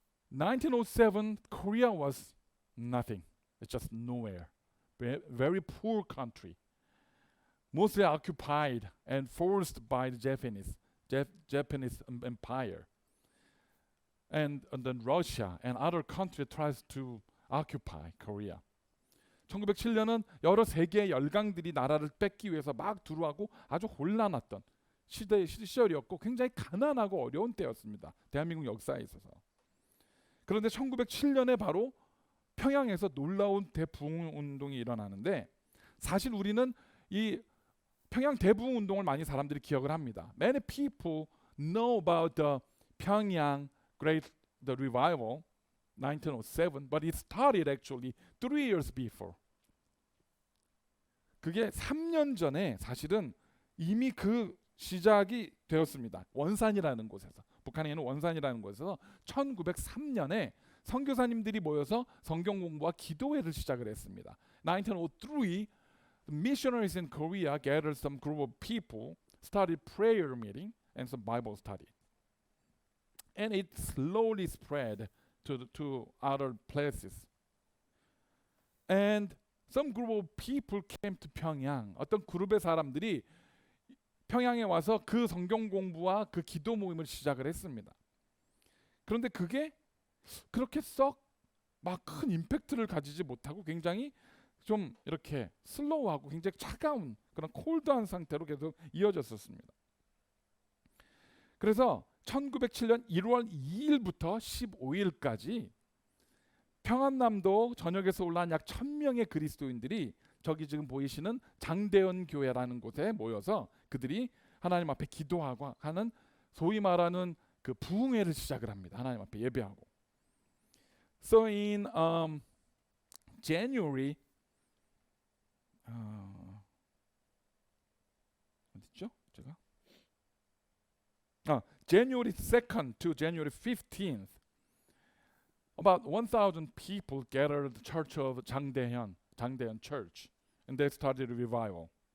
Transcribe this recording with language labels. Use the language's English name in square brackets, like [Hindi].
[English] 1907, Korea was nothing. It's just nowhere. Very poor country. Mostly occupied and forced by the Japanese empire. And then Russia and other countries tries to occupy Korea. [Korean] 1907년은 여러 세계의 열강들이 나라를 뺏기 위해서 막 들어와고 아주 혼란했던 시절이었고 굉장히 가난하고 어려운 때였습니다. 대한민국 역사에 있어서. 그런데 1907년에 바로 평양에서 놀라운 대부흥운동이 일어나는데 사실 우리는 이 평양 대부흥운동을 많이 사람들이 기억을 합니다. [English] Many people know about the Pyongyang Great Revival 1907, but it started actually 3 years before. [Korean] 그게 3년 전에 사실은 이미 그 시작이 되었습니다. 원산이라는 곳에서, 북한에 있는 원산이라는 곳에서 1903년에 선교사님들이 모여서 성경 공부와 기도회를 시작을 했습니다. [English] 1903, the missionaries in Korea gathered some group of people, started prayer meeting and some Bible study. And it slowly spread to other places. And some group of people came to Pyongyang. [Korean] 어떤 그룹의 사람들이 평양에 와서 그 성경 공부와 그 기도 모임을 시작을 했습니다. 그런데 그게 그렇게 썩 막 큰 임팩트를 가지지 못하고 굉장히 좀 이렇게 슬로우하고 굉장히 차가운 그런 콜드한 상태로 계속 이어졌었습니다. 그래서 1907년 1월 2일부터 15일까지 평안남도 전역에서 올라온 약 1000명의 그리스도인들이 저기 지금 보이시는 장대현 교회라는 곳에 모여서 그들이 하나님 앞에 기도하고 하는 소위 말하는 그 부흥회를 시작을 합니다. 하나님 앞에 예배하고. [English] So in January [Korean] 어디죠? 제가 [English] January 2nd to January 15th, about 1,000 people gathered at the church of Jangdaehyun Church, and they started a revival.